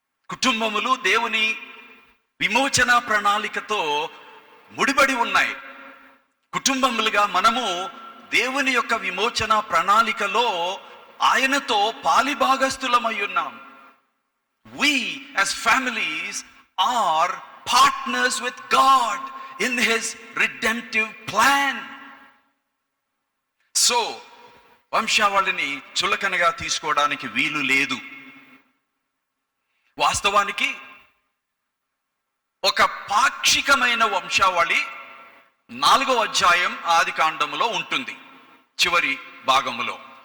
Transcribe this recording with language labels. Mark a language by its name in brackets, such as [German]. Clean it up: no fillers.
[Telugu] కుటుంబములు దేవుని విమోచన ప్రణాళికతో ముడిపడి ఉన్నాయి. కుటుంబములుగా మనము దేవుని యొక్క విమోచన ప్రణాళికలో ఆయనతో పాలిభాగస్థులమై ఉన్నాం. [English] We as families are partners with God in his redemptive plan. [Telugu] So వంశావళిని చులకనగా తీసుకోవడానికి వీలు లేదు. వాస్తవానికి ఒక పాక్షికమైన వంశావళి 4వ అధ్యాయం ఆదికాండములో ఉంటుంది, చివరి భాగములో.